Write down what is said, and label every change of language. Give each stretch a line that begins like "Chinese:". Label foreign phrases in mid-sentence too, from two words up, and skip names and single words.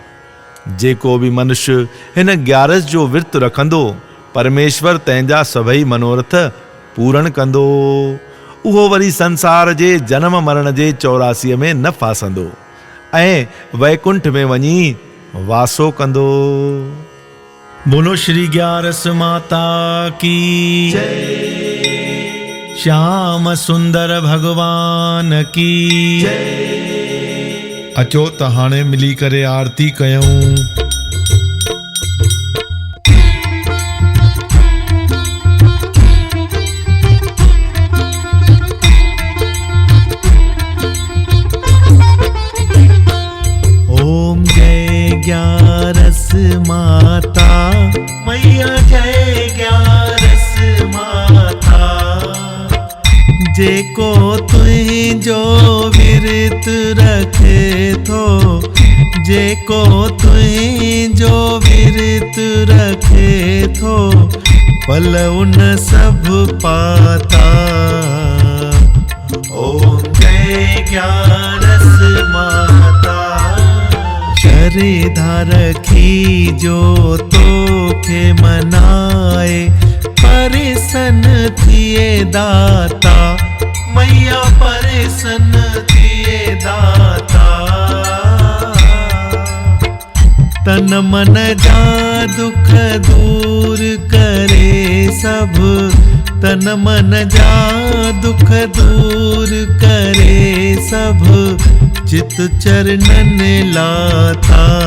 Sindhi: जेको बि मनुष्य हिन ग्यारस जो विर्त रखंदो, परमेश्वर तंहिंजा सभई मनोरथ पूर्ण कंदो। उहो वरी संसार जे जन्म मरण जे 84 में न फासंदो ऐं वैकुंठ में वञी वासो कंदो।
Hindi: बोलो श्री ग्यारस माता की जय, श्याम सुंदर भगवान की जय।
Sindhi: अचो त हाणे मिली करे आरती कयूं।
Hindi: ओम जय ग्यारस माता मैया, जय ग्यारस माता।
Sindhi: जेको तुंहिंजो विर्त रखे थो, जेको तुंहिंजो विर्त रखे थो,
Hindi: फल उन सब पाता। ओम जय ग्यारस माता।
Sindhi: वरिधा रखी जो तोखे मनाए, परिसन थिए दाता मैया परिसन थिए दाता। तन मन जा दुख दूर करे सब, तन मन जा दुख दूर करे सब, चित चरणन लाता।